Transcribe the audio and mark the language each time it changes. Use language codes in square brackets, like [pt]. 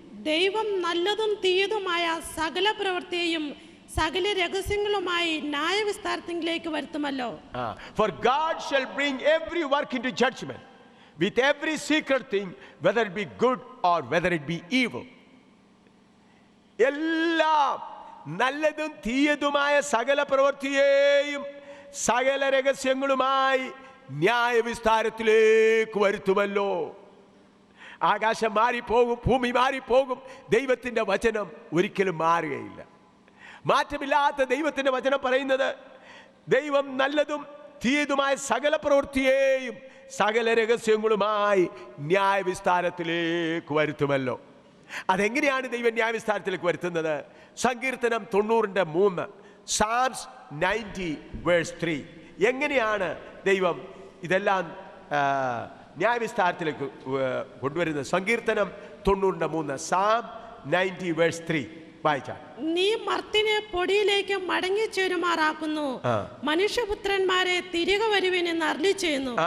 [ml] ദൈവം നല്ലതും തീയതുമായ സകല പ്രവൃത്തിയെയും സകല രഹസ്യങ്ങളുമായി ന്യായവിസ്താരത്തിലേക്ക് വരുത്തുമല്ലോ. [en] For God shall bring every work into judgment with every secret thing, whether it be good or whether it be evil. [ml] എല്ലാം നല്ലതും തീയതുമായ സകല പ്രവൃത്തിയെയും സകല രഹസ്യങ്ങളുമായി ന്യായവിസ്താരത്തിലേക്ക് വരുത്തുമല്ലോ. ആകാശം മാറിപ്പോകും, ഭൂമി മാറിപ്പോകും, ദൈവത്തിൻ്റെ വചനം ഒരിക്കലും മാറുകയില്ല. മാറ്റമില്ലാത്ത ദൈവത്തിൻ്റെ വചനം പറയുന്നത് ദൈവം നല്ലതും തീയതുമായ സകല പ്രവൃത്തിയെയും സകല രഹസ്യങ്ങളുമായി ന്യായവിസ്താരത്തിലേക്ക് വരുത്തുമല്ലോ. അതെങ്ങനെയാണ് ദൈവം ന്യായവിസ്താരത്തിലേക്ക് വരുത്തുന്നത്? സങ്കീർത്തനം 90:3, [en] Psalms 90 verse 3. [ml] എങ്ങനെയാണ് ദൈവം ഇതെല്ലാം ന്യായവിസ്താരത്തിലേക്ക് കൊണ്ടുവരുന്നത്? സങ്കീർത്തനം 90:3, [en] Psalm 90 verse 3 [ml] വായിച്ചാൽ. നീ മർത്തിനെ പൊടിയിലേക്ക് മടങ്ങി ചേരുമാറാക്കുന്നു, മനുഷ്യപുത്രന്മാരെ തിരികെ വരുവിനെന്ന് അരുളി ചെയ്യുന്നു.